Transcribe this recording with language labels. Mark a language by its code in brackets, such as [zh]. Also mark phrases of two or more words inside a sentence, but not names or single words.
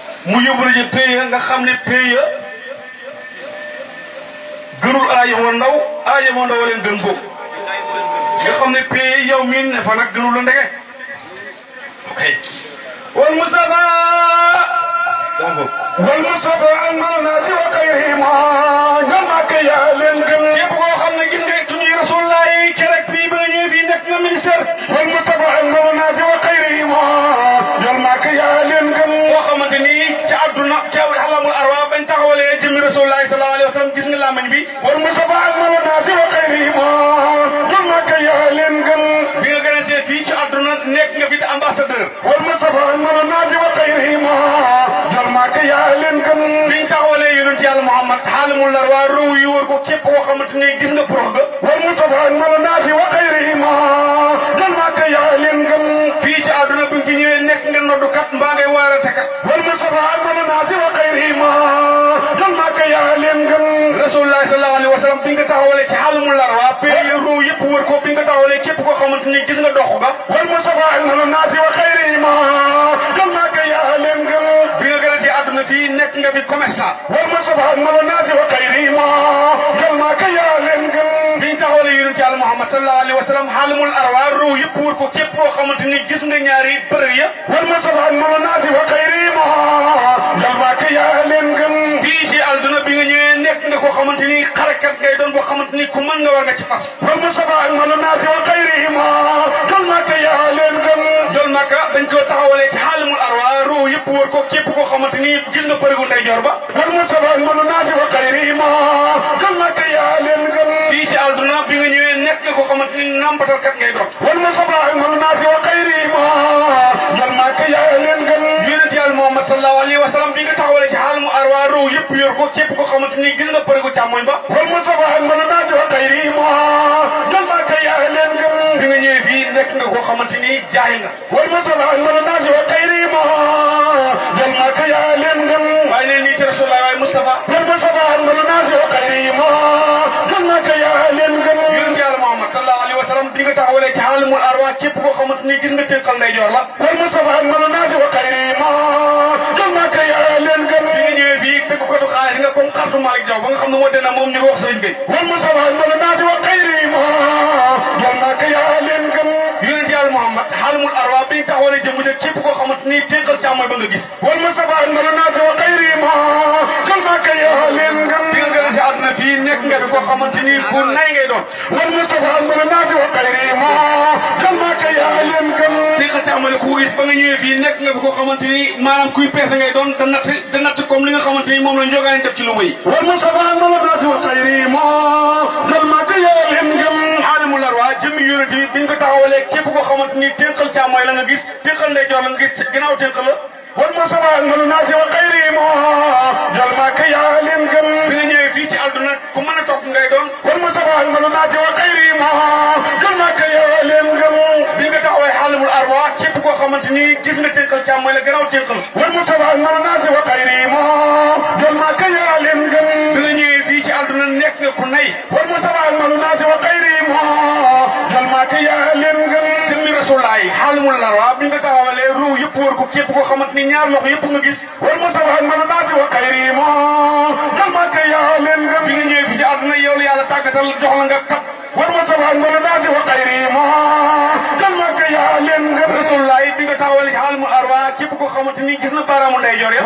[wo] Mu yóbbu la ci pays nga xam ne pays gënul Adama Ndaw, Adama Ndaw leen gën foofu. Nga xam ne pays yow mii ne fa nag gënul la ndege. Ok. Wal Mustafa. [ar] والمصطفى أنزل الناس وخيرهم. [wo] Nga Màkka yaa leen gën. Képp koo xam ne gis nga tuñuy Rasulullah yi keroog fii ba ñëwee fii nekk nga ministère. [ar] والمصطفى أنزل الناس وخيرهم. [wo] Nga Màkka yaa leen gën. Koo xamante ni ca àdduna, ca [ar] عالم الأرواح [wo] bañ taxawalee jëmmi [ar] رسول الله صلى الله عليه وسلم, [wo] gis nga làmmiñ bi. [ar] والمصطفى أنزل الناس وخيرهم. [wo] Nga Màkka yaa leen gën. Bi nga gën a seet fii ci àdduna nekk nga fi di ambassadeur. [ar] والمصطفى أنزل الناس وخيرهم. [wo] Nga Màkka yaa leen gën. Biñ taxawalee yonent Yàlla Muhammad, [ar] عالم الأرواح, [wo] ruu yi wër ko, képp koo xamante ni gis nga prox ga. [ar] والمصطفى أنزل الناس وخيرهم. [wo] Nga Màkka yaa leen gën. Fii ci àdduna bi fi ñëwee nekk nga noddukat mbaa ngay waaratekat. [ar] والمصطفى أنزل الناس وخيرهم. [wo] Nga Màkka yaa leen gën. [ar] رسول الله صلى الله عليه وسلم, [wo] bi nga taxawalee ci [ar] عالم الأرواح, [wo] pays ruu yëpp wër ko, bi nga taxawalee képp koo xamante ni gis nga dox ga. [ar] والمصطفى أنزل الناس وخيرهم. [wo] Nga Màkka yaa leen gën. Bi nga gën a ci àdduna fii nekk nga fi commerçant. [ar] والمصطفى أنزل الناس وخيرهم. [wo] Nga Màkka yaa leen gën. Biñ taxawalee yonent Yàlla Muhammad [ar] صلى الله عليه وسلم, عالم الأرواح, [wo] ruu yëpp wër ko, képp koo xamante ni gis nga ñaari bërëb ya. [ar] والمصطفى أنزل الناس وخيرهم. [wo] Nga Màkka yaa leen gën. Fii ci àdduna bi nga ñëwee nekk nga koo xamante ni xarekat ngay doon, boo xamante ni ku mën nga war nga ci fas. [ar] والمصطفى أنزل الناس وخيرهم. [wo] Nga Màkka yaa leen gën. Nga Màkka dañ ko taxawalee ci [ar] عالم الأرواح, [wo] ruu yëpp wër ko, képp koo xamante ni gis nga bërëbu ndeyjoor ba. [ar] والمصطفى أنزل الناس وخيرهم. [wo] Nga Màkka yaa leen gën. Fii ci àdduna bi nga ñëwee nekk nga koo xamante ni nàmpatalkat ngay doon. [ar] والمصطفى أنزل الناس وخيرهم. [wo] Nga Màkka yaa leen gën. Yonent Yàlla Muhammad [ar] صلى الله عليه وسلم, [wo] bi nga taxawalee ci [ar] عالم الأرواح, [wo] ruu yëpp yor ko, képp koo xamante ni gis nga bërëgu càmmoñ ba. [ar] والمصطفى أنزل الناس وخيرهم. [wo] Nga Màkka yaa leen gën. Bi nga ñëwee fii nekk nga koo xamante ni jaay nga. [ar] والمصطفى أنزل الناس وخيرهم. [wo] Nga Màkka yaa leen gën. Waaye nee nii ci Rasulullah, waaye Mustafa. [ar] والمصطفى أنزل الناس وخيرهم. [wo] Nga Màkka yaa leen gën. Yonent Yàlla Muhammad [ar] صلى الله عليه وسلم, [wo] bi nga taxawalee ci [ar] عالم الأرواح, [wo] képp koo xamante ni gis nga tënkal ndeyjoor la. [ar] والمصطفى أنزل الناس وخيرهم. [wo] Nga Màkka yaa leen gën. Bi nga ñëwee fii dëgg ko du xaalis nga comme xartu Malick Diaw ba nga xam ne moo dena moom ñu wax sëriñ bi. [ar] والمصطفى أنزل الناس وخيرهم. [wo] Nga Màkka yaa leen gën. Yonent Yàlla Muhammad [ar] عالم الأرواح, [wo] bi ñu taxawalee jëmm ja, képp koo xamante ni tënkal càmmoñ ba nga gis. [ar] والمصطفى أنزل الناس وخيرهم. [wo] Nga Màkka yaa leen gën. Bi nga gën si àdduna fii nekk nga fi koo xamante ni ku nay ngay doon. [ar] والمصطفى أنزل الناس وخيرهم. [wo] Nga Màkka yaa leen gën. Tënkal càmmoñ ku gis ba nga ñëwee fii nekk nga fi koo xamante ni maanaam kuy peese ngay doon, da natt, da natt comme li nga xamante ni moom la njógaane def ci lu bëy. [ar] والمصطفى أنزل الناس وخيرهم. [wo] Nga Màkka yaa leen gën. [ar] عالم الأرواح, [wo] jëmmi yonent bi biñ ko taxawalee, képp koo xamante ni tënkal càmmoñ la nga gis, tënkal ndeyjoor la nga gis, ginnaaw tënk la. [ar] والمصطفى أنزل الناس وخيرهم. [wo] Nga Màkka yaa leen gën. Bi nga ñëwee fii ci àdduna ku mën a topp ngay doon. [ar] والمصطفى أنزل الناس وخيرهم. [wo] Nga Màkka yaa leen gën. Bi nga taxawee [ar] عالم الأرواح, [wo] képp koo xamante ni gis nga tënkal càmmoñ la, ginnaaw tënk la. [ar] والمصطفى أنزل الناس وخيرهم. [wo] Nga Màkka yaa leen gën. Bi nga ñëwee fii ci àdduna nekk nga ku nay. [ar] والمصطفى أكمل الناس وخيرهم. [wo] Jël Màkka yaa leen gën. Jëmmi Rasulullaay, [ar] عالم الأرواح [wo] bi nga taxawalee, ruu yëpp wër ko, képp koo xamante ni ñaar loxo yëpp nga gis. [ar] والمصطفى أكمل الناس وخيرهم. [wo] Jël Màkka yaa leen gën. Bi nga ñëwee fii ci àdduna, yow la Yàlla tàggatal, jox la nga kat. [ar] والمصطفى أكمل الناس وخيرهم. [wo] Jël Màkka yaa leen gën. Rasulullaay bi nga taxawalee ci [ar] عالم الأرواح, [wo] képp koo xamante ni gis na baaraamu ndeyjoor ya.